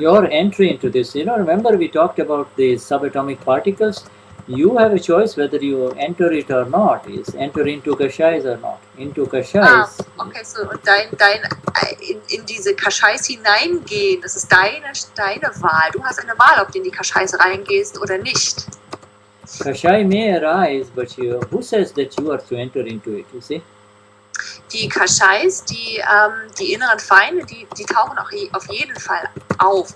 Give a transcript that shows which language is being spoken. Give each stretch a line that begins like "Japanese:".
English: into this, remember we talked about the subatomic particles. You have a choice whether you enter it or not, is enter into Kashais or not. Into Kashais.
German: Okay, so und in diese Kashais hineingehen, das ist deine Wahl. Du hast eine Wahl, ob du in die Kashais reingehst oder nicht.
English: Kashai may arise, but who says that you are to enter into it, you see?
German: Die Kashais, die inneren Feinde, die tauchen auch auf jeden Fall auf.